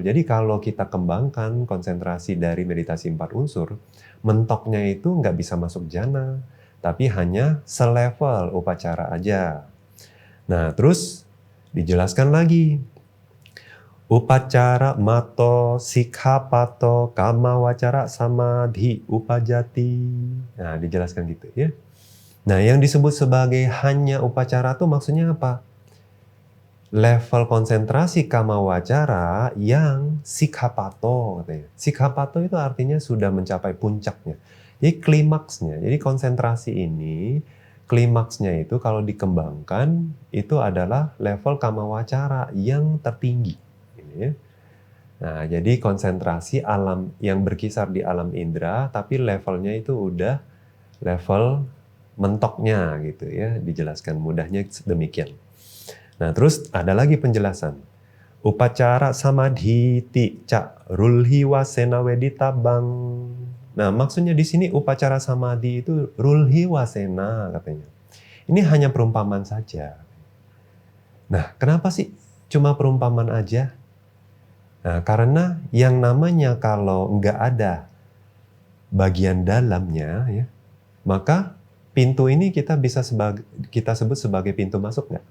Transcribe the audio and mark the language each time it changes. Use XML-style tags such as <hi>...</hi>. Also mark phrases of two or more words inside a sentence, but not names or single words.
<id>Jadi kalau kita kembangkan konsentrasi dari meditasi 4 unsur, mentoknya itu nggak bisa masuk jhana, tapi hanya selevel upacara aja. Nah, terus dijelaskan lagi.</id> <pi>Upacara mato sikhapato kama wacara samadhi upajati.</pi> <id>Nah, dijelaskan gitu ya. Nah, yang disebut sebagai hanya upacara itu maksudnya apa? Level konsentrasi kama wacara yang sikhapato katanya. Sikhapato itu artinya sudah mencapai puncaknya. Jadi klimaksnya. Jadi konsentrasi ini klimaksnya itu kalau dikembangkan itu adalah level kama wacara yang tertinggi. Nah, jadi konsentrasi alam yang berkisar di alam indera, tapi levelnya itu udah level mentoknya gitu ya, dijelaskan mudahnya demikian. Nah, terus ada lagi penjelasan.</id> <pi>Upacara samadhi ti ca rulhi wasena wedita bang.</pi> <id>Nah, maksudnya di sini upacara samadhi itu</id> <pi>rulhi wasena</pi> <id>katanya. Ini hanya perumpamaan saja. Nah, kenapa sih cuma perumpamaan aja? Nah, karena yang namanya kalau nggak ada bagian dalamnya, ya, maka pintu ini kita sebut sebagai pintu masuk nggak?</id>